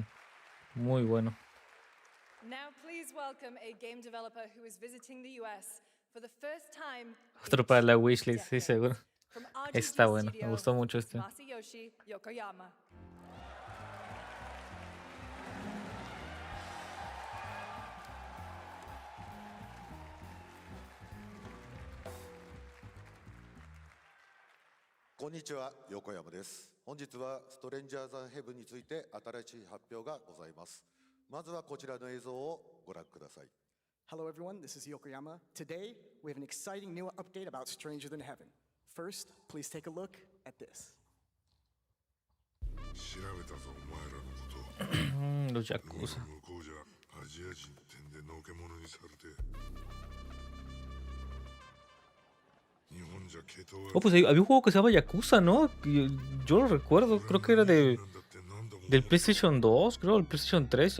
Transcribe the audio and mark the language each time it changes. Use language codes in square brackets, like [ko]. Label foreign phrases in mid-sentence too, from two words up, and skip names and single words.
[es] Muy bueno. [en] Now please welcome a game developer who is visiting the US for the first time. [es] Otro para la wishlist, sí, seguro. Está bueno, me gustó mucho este. [en] Masayoshi Yokoyama. [ja] Konnichiwa, Yokoyama です。本日はストレンジャーズ・ヘブンについて新しい発表がございます。まずはこちらの映像をご覧ください。 [en] Hello everyone, this is Yokoyama. Today, we have an exciting new update about Stranger Than Heaven. First, please take a look at this. [ja] 調べたぞ、お前らのこと。 [es] Los Yakuza. [ja] 向こうじゃアジア人ってんでのけ者にされて。 [es] Oh, pues había un juego que se llama Yakuza, ¿no? Yo lo recuerdo, creo que era del PlayStation 2, creo, el PlayStation 3.